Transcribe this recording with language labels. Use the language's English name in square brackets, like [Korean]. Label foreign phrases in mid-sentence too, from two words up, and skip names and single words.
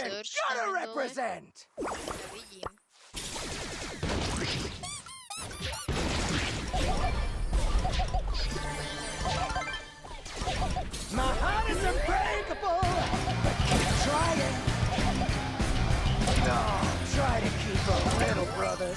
[English] Search Gotta [Slovak] tam dole. [English] represent. [Slovak] Ja vidím. [English] My heart is unbreakable. But keep trying. No, try to keep up, little brothers.